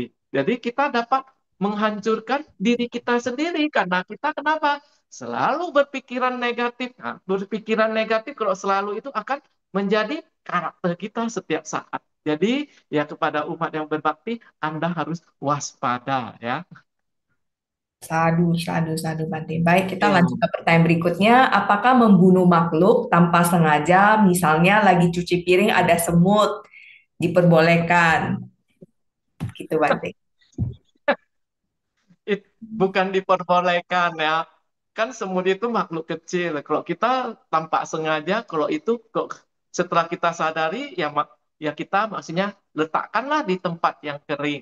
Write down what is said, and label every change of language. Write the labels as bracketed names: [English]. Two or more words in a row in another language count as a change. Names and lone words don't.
[Indonesian] Jadi kita dapat menghancurkan diri kita sendiri karena kita kenapa? Selalu berpikiran negatif. Berpikiran negatif kalau selalu itu akan menjadi karakter kita setiap saat. Jadi ya kepada umat yang berbakti, Anda harus waspada ya. [Pali] Sadu, sadu, sadu, Bante. [Indonesian] Baik, kita lanjut Ya. ke pertanyaan berikutnya. Apakah membunuh makhluk tanpa sengaja, misalnya lagi cuci piring ada semut, diperbolehkan? Gitu, Bante. Bukan diperbolehkan ya. Kan semut itu makhluk kecil. Kalau kita tanpa sengaja, kalau itu kok setelah kita sadari ya ya kita maksudnya letakkanlah di tempat yang kering.